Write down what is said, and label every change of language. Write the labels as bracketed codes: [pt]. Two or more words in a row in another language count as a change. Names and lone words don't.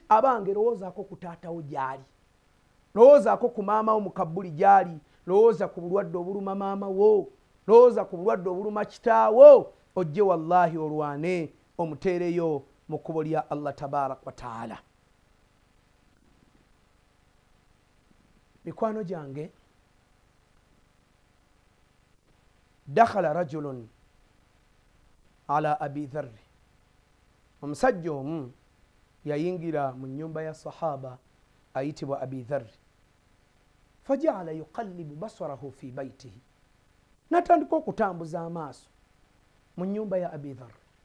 [lg] Abange lowoozaako ku taatawo gyali, lowoozaako ku maama wo mu kabbuli gyali, lowooza ku bulwadde obuluma maama wo, lowooza ku bulwadde obuluma kitaawo, ojje wallahi olwane omuteereyo mu kkubo lya Allah [ar] تبارك وتعالى. [lg] Mikwano gyange [ar] دخل رجل على أبي ذر, [lg] omusajja omu yayingira mu nnyumba ya sahaba ayitibwa abi dharri. [ar] فجعل يقلب بصره في بيته, [lg] natandika okutambuza amaaso mu nnyumba ya abi dharri.